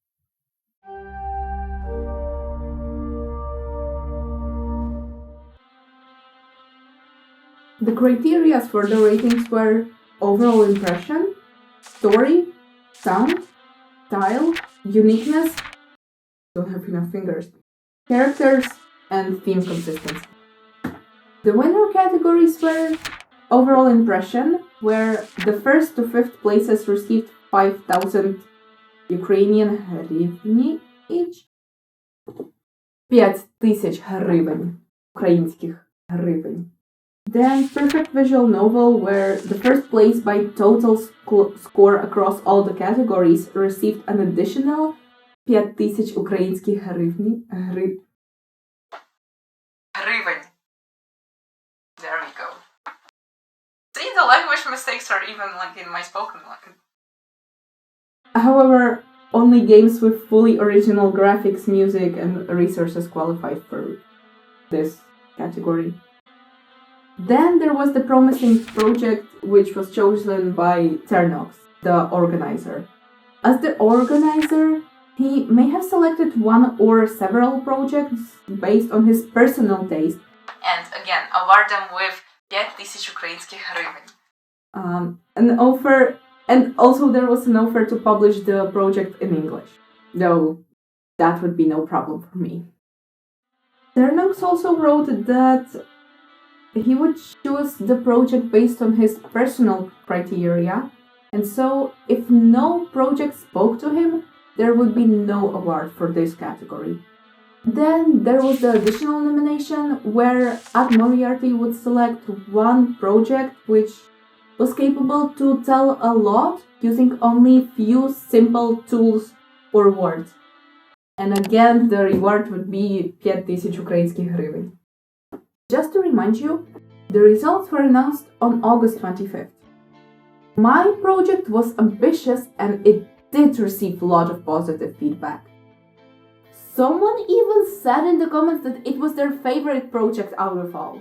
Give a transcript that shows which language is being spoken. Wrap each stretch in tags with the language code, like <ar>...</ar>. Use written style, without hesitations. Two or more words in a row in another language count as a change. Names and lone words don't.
<en>The criteria for the ratings were overall impression, story, sound, style, uniqueness, don't have enough fingers, characters, and theme consistency. The winner categories were overall impression, where the first to fifth places received 5,000 Ukrainian hryvni each.</en> <uk>5,000 гривень, українських гривень.</uk> <en>Then perfect visual novel, where the first place by total score across all the categories received an additional 5,000</en> <uk>українських гривень. Гривень.</uk> <en>There we go. See, the language mistakes are even like in my spoken language. However, only games with fully original graphics, music, and resources qualified for this category. Then there was the promising project, which was chosen by Ternox, the organizer. As the organizer, he may have selected one or several projects based on his personal taste. And again, award them with 5,000</en> <uk>українських гривень.</uk> <en>And also there was an offer to publish the project in English, though that would be no problem for me. Ternox also wrote that he would choose the project based on his personal criteria, and so if no project spoke to him, there would be no award for this category. Then there was the additional nomination, where Ad Moriarty would select one project which was capable to tell a lot using only few simple tools or words. And again, the reward would be 5,000</en> <uk>українських гривень.</uk> <en>Just to remind you, The results were announced on August 25th. My project was ambitious and it did receive a lot of positive feedback. Someone even said in the comments that it was their favorite project out of all.</en>